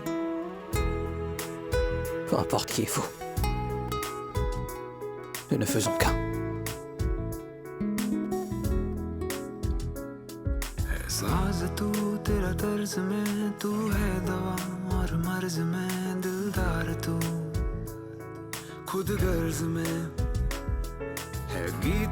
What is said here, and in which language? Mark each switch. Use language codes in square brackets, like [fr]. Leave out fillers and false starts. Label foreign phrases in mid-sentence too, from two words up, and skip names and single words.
[fr] Peu importe qui est fou. Nous ne faisons qu'un. [hi] साज तू तेरा तर्ज में तू है दवा और मर्ज में दिलदार तू खुद गर्ज में है गीत